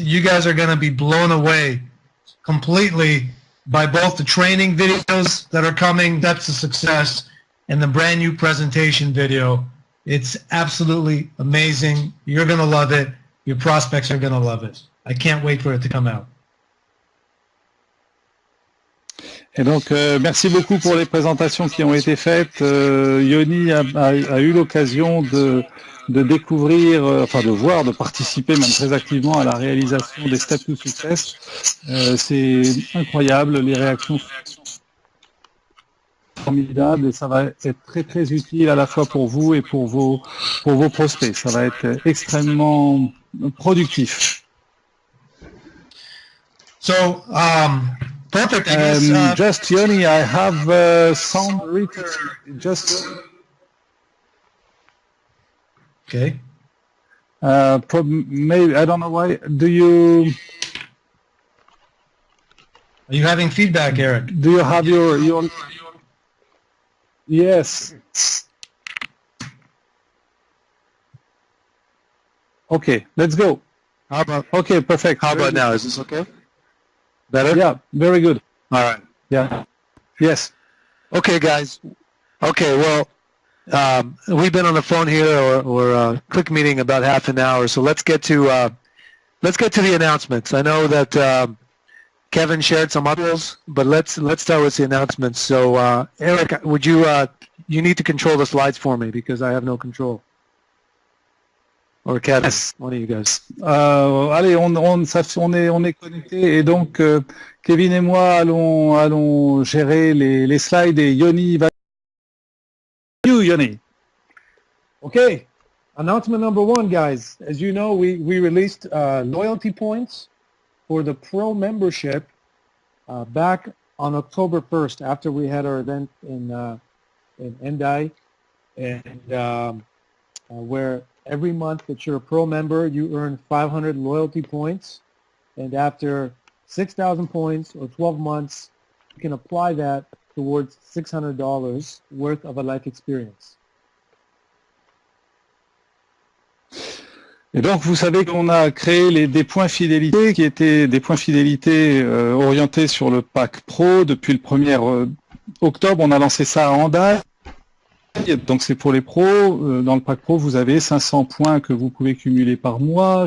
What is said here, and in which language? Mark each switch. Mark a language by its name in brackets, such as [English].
[English] You guys are going to be blown away completely by both the training videos that are coming. That's a success, and the brand new presentation video It's absolutely amazing. You're going to love it. Your prospects are going to love it. I can't wait for it to come out. [French] Et donc, merci beaucoup pour les présentations qui ont été faites. Yoni a eu l'occasion de découvrir, enfin de voir, de participer même très activement à la réalisation des Steps to Success. C'est incroyable, les réactions sont formidables et ça va être très très utile à la fois pour vous et pour vos prospects. Ça va être extrêmement productif. [English] So, perfect. I guess, just Yoni, I have some written. Just okay. Maybe I don't know why. Do you? Are you having feedback, Eric? Do you have your? Yes. Okay, let's go. How about? Okay, perfect. How about now? Is this okay? Better? Yeah, very good. All right. Yeah. Yes. Okay, guys. Okay, well, we've been on the phone here or quick meeting about half an hour, so let's get to the announcements. I know that Kevin shared some others, but let's start with the announcements. So, Eric, would you you need to control the slides for me because I have no control. Or Kevin, Yes. one of you guys. [French] Allez, on est connecté et donc Kevin et moi allons gérer les slides et Yoni va. [English] You, Yoni. Okay, announcement number one, guys. As you know, we released loyalty points for the Pro membership back on October 1st after we had our event in Endai, and where every month that you're a Pro member, you earn 500 loyalty points, and after 6,000 points or 12 months, you can apply that towards $600 worth of a life experience. [French] Et donc, vous savez qu'on a créé des points fidélité qui étaient des points fidélité orientés sur le pack Pro. Depuis le 1er octobre, on a lancé ça à Andai. Donc, c'est pour les pros. Dans le pack Pro, vous avez 500 points que vous pouvez cumuler par mois.